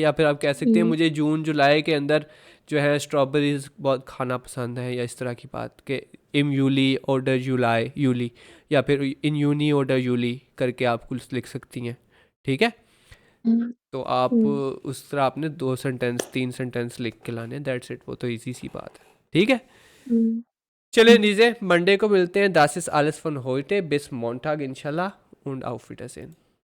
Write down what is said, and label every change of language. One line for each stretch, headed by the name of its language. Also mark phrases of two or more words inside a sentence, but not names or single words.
Hindi: या फिर आप कह सकते हैं मुझे जून जुलाई के अंदर जो है स्ट्रॉबेरीज बहुत खाना पसंद है, या इस तरह की बात कि
German: im Juli
Hindi: ऑर्डर जुलाई यूली, या फिर
German: im Juni oder Juli
Hindi: करके आप कुछ लिख सकती हैं, ठीक है, हम्म, तो आप हम्म, उस तरह आपने 2 सेंटेंस 3 सेंटेंस लिख के लाने,
English: that's it,
Hindi: वो तो इजी सी बात है। ठीक है, हम्म, चलिए हम्म। नीचे मंडे को मिलते हैं।
German: Das ist alles von heute, bis Montag inshallah und auf Wiedersehen।